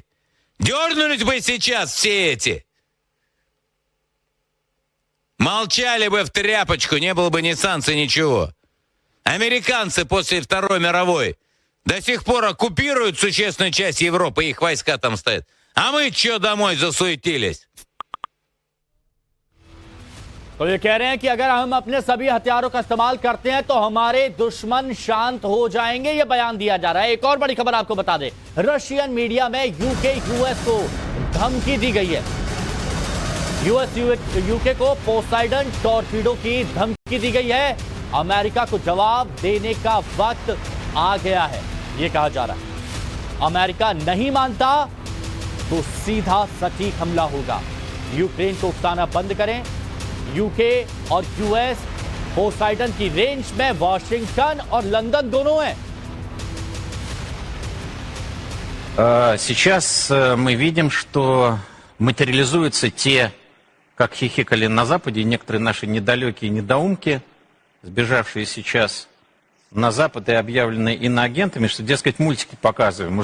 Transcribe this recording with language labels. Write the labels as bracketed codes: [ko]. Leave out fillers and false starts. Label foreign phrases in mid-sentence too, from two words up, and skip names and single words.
[ru] Дернулись бы сейчас все эти. Молчали бы в тряпочку, не было бы ни санкций, ничего. Американцы после Второй мировой до сих пор оккупируют существенную часть Европы, их войска там стоят. А мы что домой засуетились? [hi] तो ये कह रहे हैं कि अगर हम अपने सभी हथियारों का इस्तेमाल करते हैं तो हमारे दुश्मन शांत हो जाएंगे, ये बयान दिया जा रहा है। एक और बड़ी खबर आपको बता दें, रशियन मीडिया में यूएस को धमकी दी गई है। यूके को पोसाइडन टॉर्पीडो की धमकी दी गई है। अमेरिका को जवाब देने का वक्त आ गया है, ये कहा जा रहा है। अमेरिका नहीं मानता तो सीधा सटीक हमला होगा। यूक्रेन को उकसाना बंद करें। यूके और यूएस पोसाइडन की रेंज में वॉशिंगटन और लंदन दोनों हैं। [ru] Сейчас мы видим, что материализуются те, как хихикали на Западе, некоторые наши недалекие недоумки, сбежавшие сейчас на Запад и объявленные иноагентами, что, дескать, мультики показываем.